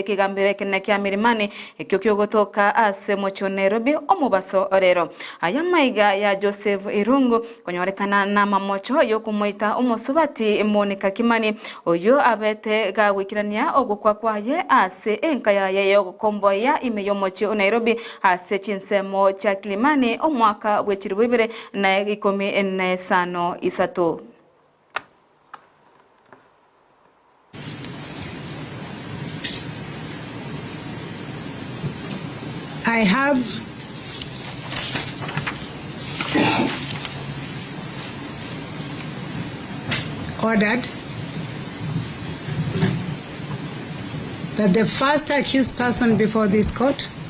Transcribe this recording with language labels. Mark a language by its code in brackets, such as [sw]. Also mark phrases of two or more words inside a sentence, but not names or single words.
[guz] kigambire kene kya mirimane ekyo kyogotoka ase mocho Nairobi omubaso orero aya maiga ya Joseph Irungo konyorekana na mamocho yokumoita omosubati Monica Kimani oyo abete gawikirania ogukwa kwaye ase enkaya yayo gukomboya imeyomochi o Nairobi ase chinsemo cha Kilimani omwaka w'ekiribibire na Ikomi ensano isato. [en] I have ordered that the first accused person before this court